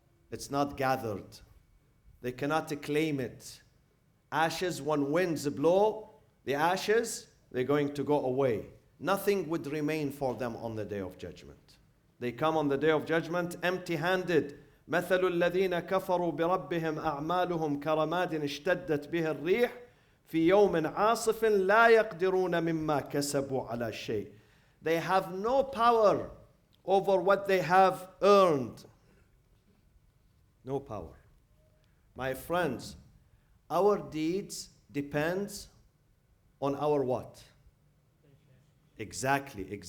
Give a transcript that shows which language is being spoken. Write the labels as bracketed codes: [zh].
[en] It's not gathered. They cannot claim it. Ashes, when winds blow, the ashes, they're going to go away. Nothing would remain for them on the day of judgment. They come on the day of judgment empty-handed. [ar] مثل الذين كفروا بربهم أعمالهم كرماد اشتدت به الريح في يوم عاصف لا يقدرون مما كسبوا على شيء. [en] They have no power over what they have earned. No power. My friends, our deeds depends on our what? Exactly.